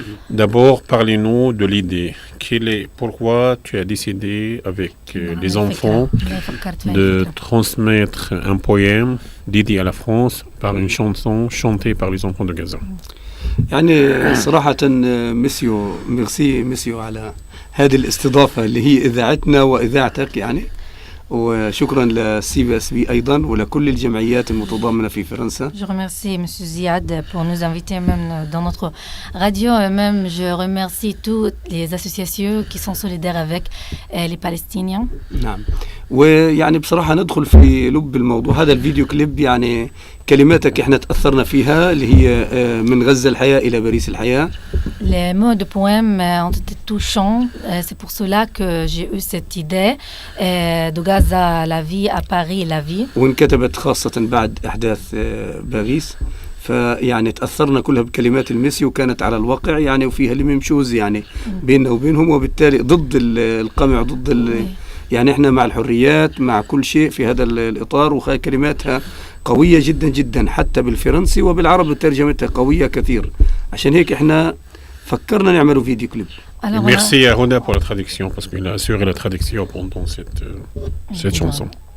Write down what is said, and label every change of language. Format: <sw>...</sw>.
<fr>D'abord, parlez-nous de l'idée. Pourquoi tu as décidé avec les enfants de transmettre un poème dédié à la France par une chanson chantée par les enfants de Gaza?</fr> <ar>يعني صراحة ميرسي على هذه الاستضافة اللي هي إذاعتنا وإذاعتك يعني وشكرا لCBSB أيضا ولكل الجمعيات المتضامنة في فرنسا.</ar> <fr>Je remercie M. Ziad pour nous inviter même dans notre radio et même je remercie toutes les associations qui sont solidaires avec les Palestiniens.</fr> <ar>نعم ويعني بصراحة ندخل في لب الموضوع. هذا الفيديو كليب يعني كلماتك احنا تأثرنا فيها اللي هي من غزة الحياة إلى باريس الحياة.</ar> <fr>Les mots de poème ont été touchants. C'est pour cela que j'ai eu cette idée de Gaza à la vie, à Paris la vie.</fr> <ar>وانكتبت خاصة بعد أحداث باريس. فيعني تأثرنا كلها بكلمات الميسي وكانت على الواقع يعني وفيها الممشوز يعني بيننا وبينهم وبالتالي ضد القمع ضد يعني احنا مع الحريات مع كل شيء في هذا الإطار وكلماتها قوية جدا جدا حتى بالفرنسي وبالعربي ترجمتها قوية كثير عشان هيك احنا فكرنا نعمل فيديو كليب.</ar> <fr>Merci à Hoda pour la traduction parce qu'il a assuré la traduction pendant cette chanson.</fr>